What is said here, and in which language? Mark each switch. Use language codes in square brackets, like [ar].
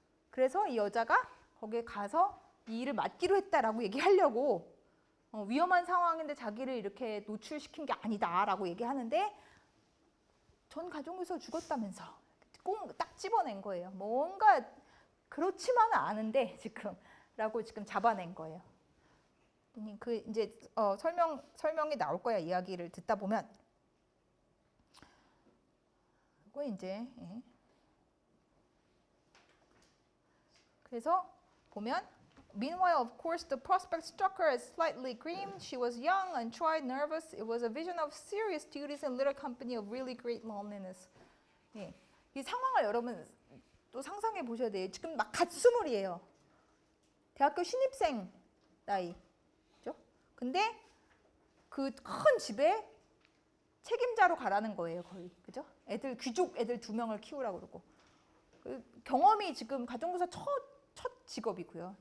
[ko] 그래서 이 여자가 거기에 가서 이 일을 맡기로 했다라고 얘기하려고 위험한 상황인데 자기를 이렇게 노출시킨 게 아니다라고 얘기하는데 전 가정교사 죽었다면서 꼭 딱 집어낸 거예요. 뭔가 그렇지만은 않은데 지금라고 지금 잡아낸 거예요. 그 이제 설명이 나올 거야. 이야기를 듣다 보면. 그리고 이제 그래서 보면 [en] Meanwhile, of course, the prospect struck her as slightly grim. She was young, untried, nervous. It was a vision of serious duties and little company of really great loneliness. [ko] 이 상황을 여러분 또 상상해 보셔야 돼요. 지금 막 갓 20이에요. 대학교 신입생 나이. 그죠? 근데 그 큰 집에 책임자로 가라는 거예요, 거의. 그죠? 귀족 애들 2명을 키우라고 그러고. 그 경험이 지금 가정교사 첫 직업이고요.